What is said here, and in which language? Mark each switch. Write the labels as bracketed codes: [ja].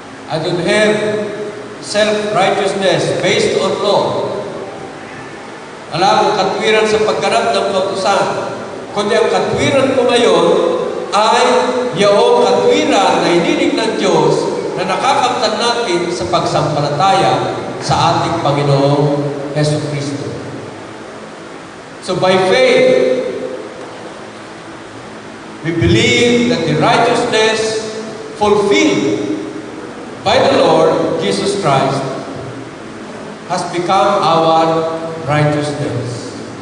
[en] I don't have self-righteousness based on law. [tl] Wala akong katwiran sa pagganap ng kautusan. Kundi ang katwiran ko ngayon ay yung katwiran na hiniling ng Diyos na nakakamtan natin sa pagsampalataya sa ating Panginoong Jesucristo. [en] So by faith, we believe that the righteousness fulfilled by the Lord Jesus Christ has become our righteousness.